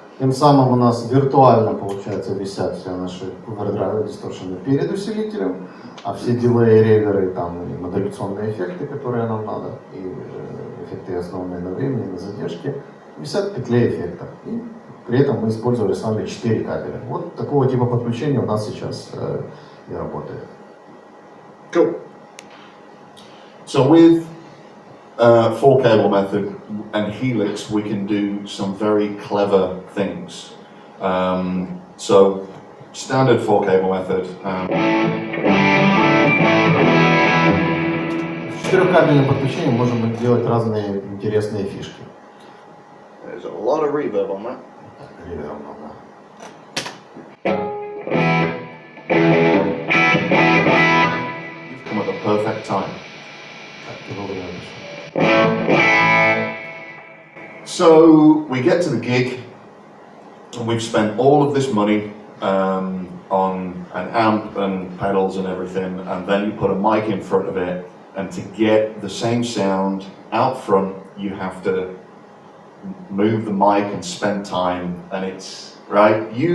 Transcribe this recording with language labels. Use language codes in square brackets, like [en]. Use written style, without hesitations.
[ru] Тем самым у нас виртуально, получается, висят все наши овердрайвы, дисторшены перед усилителем, а все дилеи, реверы, там, и модуляционные эффекты, которые нам надо, и эффекты основные на времени, на задержке, висят в петле эффектов. И при этом мы использовали с вами 4 кабеля. Вот такого типа подключения у нас сейчас и работает. [en] Cool. So with full cable method and HELIX, we can do some very clever things. So standard full cable method. [ru] С четырехкабельным подключением можем делать разные интересные фишки. [en] There's a lot of reverb on that. [ru] Ревером много. [en] You've come at the perfect time. [ru] Так, ты вовремя пришел. [en] So we get to the gig, and we've spent all of this money on an amp and pedals and everything, and then you put a mic in front of it, and to get the same sound out front, you have to move the mic and spend time, and it's right.